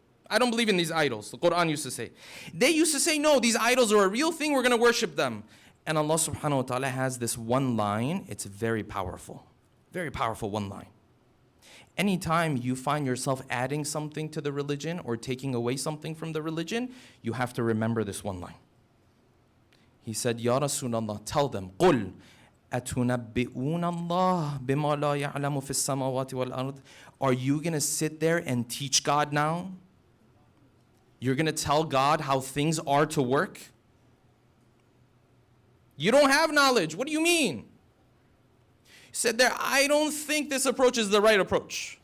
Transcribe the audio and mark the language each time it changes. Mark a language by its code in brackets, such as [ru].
[en] I don't believe in these idols, the Quran used to say. They used to say, no, these idols are a real thing, we're going to worship them. And Allah subhanahu wa ta'ala has this one line, it's very powerful one line. Anytime you find yourself adding something to the religion or taking away something from the religion, you have to remember this one line. He said, Ya Rasulullah, tell them, [ar] قُلْ أَتُنَبِّئُونَ اللَّهِ بِمَا لَا يَعْلَمُ فِي السَّمَاوَاتِ وَالْأَرْضِ. [en] Are you going to sit there and teach God now? You're going to tell God how things are to work? You don't have knowledge. What do you mean? He said there, I don't think this approach is the right approach.